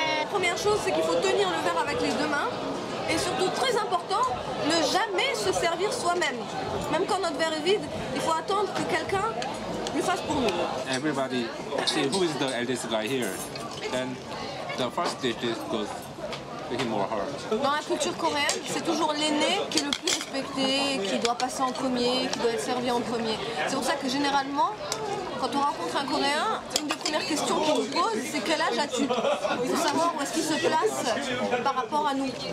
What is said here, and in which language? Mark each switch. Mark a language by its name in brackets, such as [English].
[French] Première chose, c'est qu'il faut tenir le verre avec les deux mains. Et surtout, très important, ne jamais se servir soi-même. Même quand notre verre est vide, il faut attendre que quelqu'un le fasse pour nous. [English] Everybody, see who is the eldest guy here. Then the first dish goes to him or her. [French] Dans la culture coréenne, c'est toujours l'aîné qui est le plus respecté, qui doit passer en premier, qui doit être servi en premier. C'est pour ça que généralement, quand on rencontre un Coréen, une des premières questions qu'on nous pose, c'est quel âge as-tu? Il faut savoir où est-ce qu'il se place par rapport à nous.